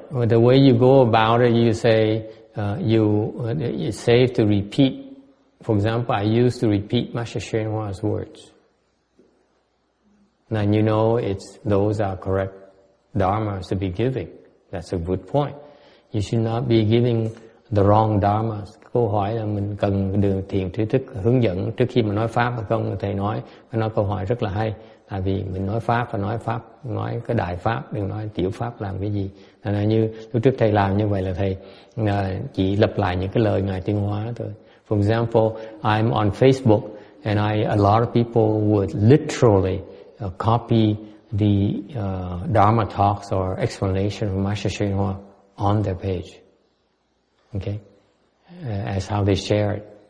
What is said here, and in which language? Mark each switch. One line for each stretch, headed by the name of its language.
English: The way you go about it, you say it's safe to repeat. For example, I used to repeat Master Hsuan Hua's words. Now you know those are correct dharmas to be giving. That's a good point. You should not be giving the wrong dharmas.
Vietnamese: Câu hỏi là mình cần được thiền trí thức hướng dẫn trước khi mình nói pháp hay không? Thầy nói câu hỏi rất là hay. Tại vì mình nói pháp và nói cái đại pháp, đừng nói tiểu pháp làm cái gì. Thành ra như lúc trước thầy làm như vậy là thầy chỉ lặp lại những cái lời ngài Tiên Hóa thôi.
English: For example, I'm on Facebook and a lot of people would literally copy the Dharma talks or explanation from Master Hsuan Hua on their page. Okay, as how they share it.